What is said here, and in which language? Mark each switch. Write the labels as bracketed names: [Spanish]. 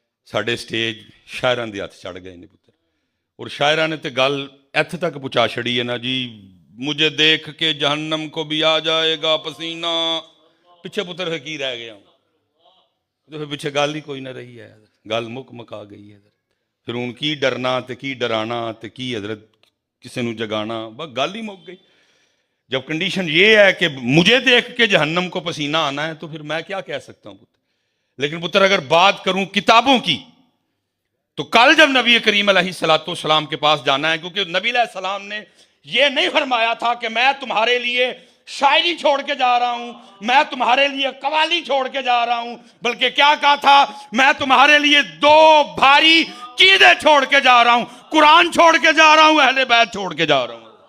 [Punjabi] ساڈے سٹیج شاعراں دے ہاتھ چڑھ گئے نے پتر, اور شاعراں نے تے گل ایتھے تک پہنچا چھڑی ہے نا جی, [Urdu] مجھے دیکھ کے جہنم کو بھی آ جائے گا پسینہ. [Punjabi] پیچھے پتر ہے کی رہ گیا ہوں, تو پھر پیچھے گل ہی کوئی نہ رہی ہے, گل مکا گئی ہے. پھر ان کی ڈرنا تے کی ڈرانا تے کی حضرت کسی نو جگانا, بس گل ہی مک گئی. [Urdu] جب کنڈیشن یہ ہے کہ مجھے دیکھ کے جہنم کو پسینہ آنا ہے تو پھر میں کیا کہہ سکتا ہوں پتر. لیکن پتر اگر بات کروں کتابوں کی, تو کل جب نبی کریم علیہ السلام کے پاس جانا ہے, کیونکہ نبی علیہ السلام نے یہ نہیں فرمایا تھا کہ میں تمہارے لیے شاعری چھوڑ کے جا رہا ہوں, میں تمہارے لیے قوالی چھوڑ کے جا رہا ہوں, بلکہ کیا کہا تھا, میں تمہارے لیے دو بھاری چیزیں چھوڑ کے جا رہا ہوں, قرآن چھوڑ کے جا رہا ہوں, اہل بیت چھوڑ کے جا رہا ہوں.